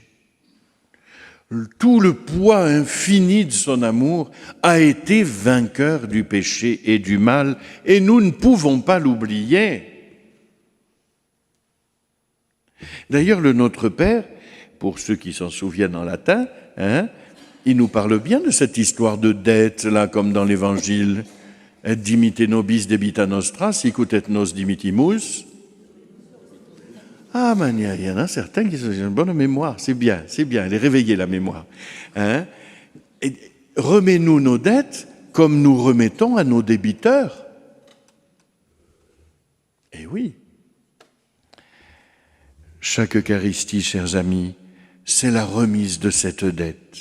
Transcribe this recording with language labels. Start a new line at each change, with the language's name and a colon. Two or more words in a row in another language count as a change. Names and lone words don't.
French: Tout le poids infini de son amour a été vainqueur du péché et du mal, et nous ne pouvons pas l'oublier. D'ailleurs, le Notre Père, pour ceux qui s'en souviennent en latin, il nous parle bien de cette histoire de dette, là, comme dans l'Évangile.
Latin: Et dimite nobis debita nostra, sicut et nos dimittimus.
French: Ah, mais il y en a certains qui ont une bonne mémoire, c'est bien, elle est réveillée la mémoire. Et remets-nous nos dettes comme nous remettons à nos débiteurs. Eh oui. Chaque Eucharistie, chers amis, c'est la remise de cette dette.